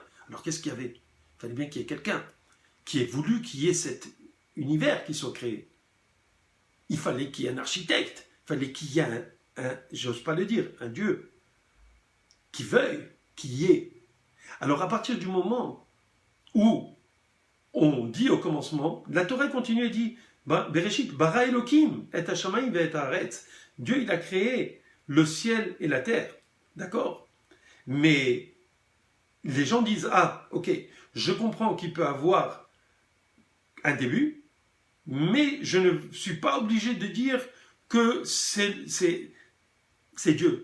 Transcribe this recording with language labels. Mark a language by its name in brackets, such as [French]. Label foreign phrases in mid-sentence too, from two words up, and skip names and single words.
[French] Alors qu'est-ce qu'il y avait? Il fallait bien qu'il y ait quelqu'un qui ait voulu qu'il y ait cet univers qui soit créé. Il fallait qu'il y ait un architecte, il fallait qu'il y ait j'ose pas le dire, un Dieu qui veuille qu'il y ait. Alors à partir du moment où on dit au commencement, la Torah continue et dit, [Hebrew] בראשית, ברא אלהים, את השמים ואת הארץ. [French] Dieu, il a créé le ciel et la terre. D'accord? Mais les gens disent, ah, ok, je comprends qu'il peut avoir un début, mais je ne suis pas obligé de dire que c'est Dieu.